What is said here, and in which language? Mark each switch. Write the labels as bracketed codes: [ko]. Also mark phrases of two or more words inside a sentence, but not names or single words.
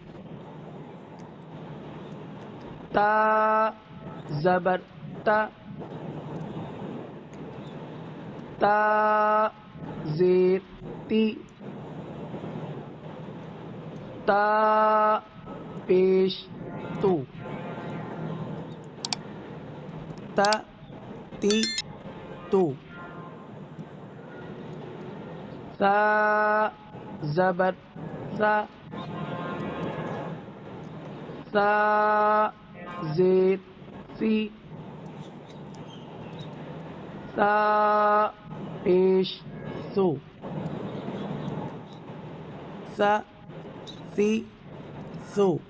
[ur] تا زبر تا، تا زیر تی، تا پیش تو، تا تی تو۔ سا زبر سا، سا زیر سی، سا پیش سو، سا سی سو۔